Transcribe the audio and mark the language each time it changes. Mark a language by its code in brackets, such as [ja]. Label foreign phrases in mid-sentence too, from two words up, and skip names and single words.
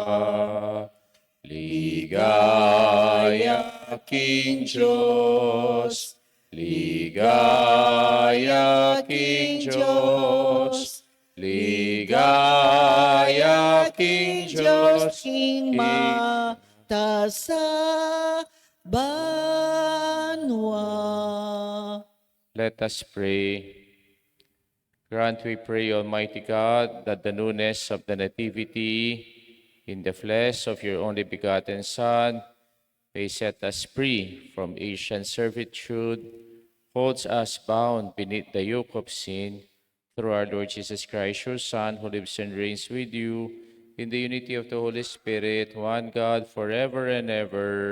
[pam] ligaya King Diyos, ligaya King Diyos, ligaya King Diyos, King mata sa banwa. [en] Let us pray. Grant, we pray, Almighty God, that the newness of the Nativity in the flesh of your only begotten Son may set us free from Asian servitude, holds us bound beneath the yoke of sin, through our Lord Jesus Christ, your Son, who lives and reigns with you in the unity of the Holy Spirit, one God, forever and ever.